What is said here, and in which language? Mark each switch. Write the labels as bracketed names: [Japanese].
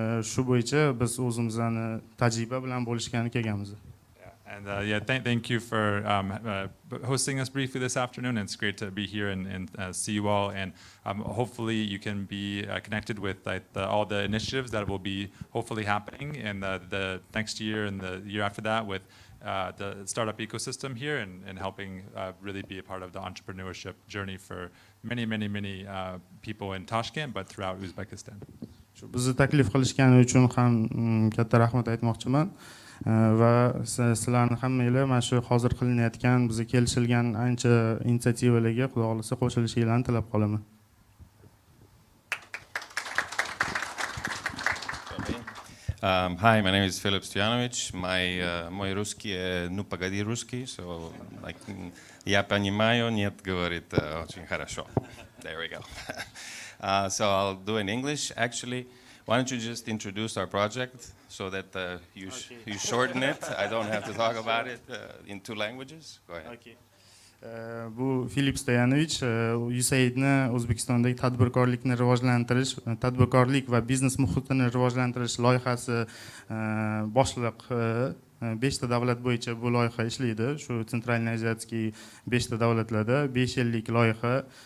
[Uzbek] Shu bo'yicha biz o'zimizni tajriba bilan bo'lishgani kelganmiz. [English] And thank you for hosting us briefly this afternoon. It's great to be here and see you all. And hopefully you can be connected with all the initiatives that will be hopefully happening in the next year and the year after that with the startup ecosystem here and helping really be a part of the entrepreneurship journey for many people in Tashkent, but throughout Uzbekistan. [Uzbek] Bizni taklif qilishgani uchun ham katta rahmat aytmoqchiman. Va sizlarni hammanglar mana shu hozir qilinayotgan, bizga kelishilgan ancha inisiativalarga Xudo xolisa qo'shilishinglarni tilab qolaman. [English] Hi, my name is Philip Stoyanovich. [Russian] Мой русский, ну погоди русский, [English] so like [Russian] я понимаю, нет, говорит очень хорошо. [English] There we go. So I'll do in English. Actually, why don't you just introduce our project so that you shorten it? I don't have to talk about it in two languages. Go ahead. [Uzbek] Okay. Bu Filip Stoyanovich, USAIDni O'zbekistondagi tadbirkorlikni rivojlantirish, tadbirkorlik va biznes muhitini rivojlantirish loyihasi boshliq 5 ta davlat bo'yicha bu loyiha ishlaydi. Shu [Russian] Centralniy Aziyatskiy [Uzbek] 5 ta davlatlarda 5 yillik loyiha.